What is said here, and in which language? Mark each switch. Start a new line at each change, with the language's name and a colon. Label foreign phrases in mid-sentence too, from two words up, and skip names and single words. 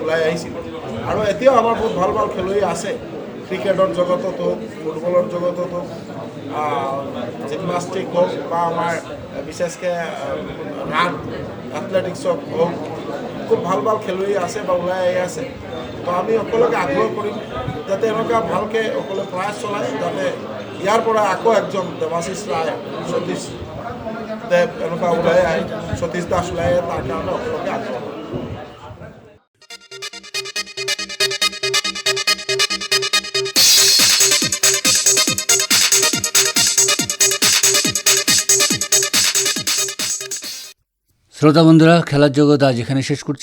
Assamese: আৰু এতিয়াও আমাৰ বহুত ভাল ভাল খেলুৱৈ আছে ক্রিকেটৰ জগতত হোক ফুটবলৰ জগতত হোক জিমনাষ্টিক হোক বা আমাৰ বিশেষকৈ ৰাণ এথলেটিক্সক হোক খুব ভাল ভাল খেলুৱৈ আছে বা ওলাই আহি আছে। তো আমি সকলোকে আগ্ৰহ কৰিম যাতে এনেকুৱা ভালকৈ সকলোৱে প্ৰয়াস চলায় যাতে ইয়াৰ পৰা আকৌ একজন দেৱাশিষ ৰায় সতীশ দেৱ এনেকুৱা ওলাই আহে, সতীশ দাস ওলাই আহে, তাৰ কাৰণে সকলোকে আগ্ৰহ কৰিম।
Bangla: শ্রোতা বন্ধুরা, খেলার জগৎ আজ এখানে শেষ করছি।